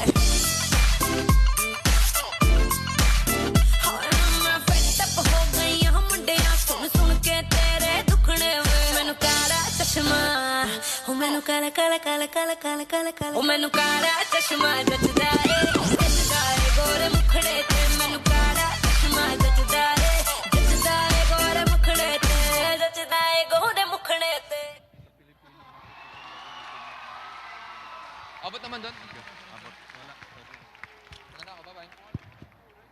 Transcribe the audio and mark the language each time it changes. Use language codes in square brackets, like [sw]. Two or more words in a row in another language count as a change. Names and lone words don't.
[pa] ਮੈਂ ਫੇਟਅਪ ਹੋ ਗਈ ਹੂੰ ਮੁੰਡਿਆ ਸੁਣ ਸੁਣ ਕੇ ਤੇਰੇ ਦੁਖੜੇ ਵੇ ਮੈਨੂੰ ਕਾਲਾ ਚਸ਼ਮਾ ਹੋ ਮੈਨੂੰ ਕਾਲਾ ਕਾਲਾ ਕਾਲਾ ਕਾਲਾ ਕਾਲਾ ਕਾਲਾ ਕਾਲਾ ਹੋ ਮੈਨੂੰ ਕਾਲਾ ਚਸ਼ਮਾ ਜਚਦਾ ਹੈ ਗੋਰੇ ਮੁਖੜੇ ਤੇ ਮੈਨੂੰ ਕਾਲਾ ਚਸ਼ਮਾ ਜਚਦਾ ਹੈ ਗੋਰੇ ਮੁਖੜੇ ਤੇ ਜਚਦਾ ਹੈ ਗੋਰੇ ਮੁਖੜੇ ਤੇ [tl] Abot naman doon. Abot. Wala. Wala ako, bye-bye.